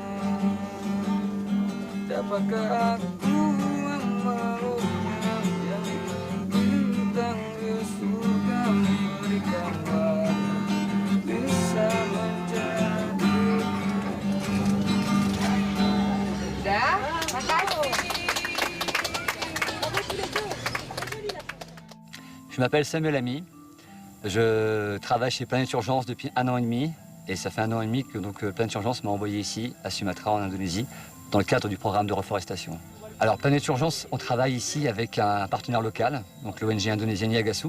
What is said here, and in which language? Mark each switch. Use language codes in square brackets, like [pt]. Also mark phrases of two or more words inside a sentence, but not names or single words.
[id] Dapatkah aku memeluknya yang bintang di surga memberikan warna bisa menjadi. Dah, makasih. [fr] Je m'appelle Samuel Ami. Je travaille chez Planète Urgence depuis 1 an et demi. Et ça fait 1 an et demi que Planète Urgence m'a envoyé ici, à Sumatra, en Indonésie, dans le cadre du programme de reforestation. Alors, Planète Urgence, on travaille ici avec un partenaire local, donc l'ONG indonésienne Yagasu.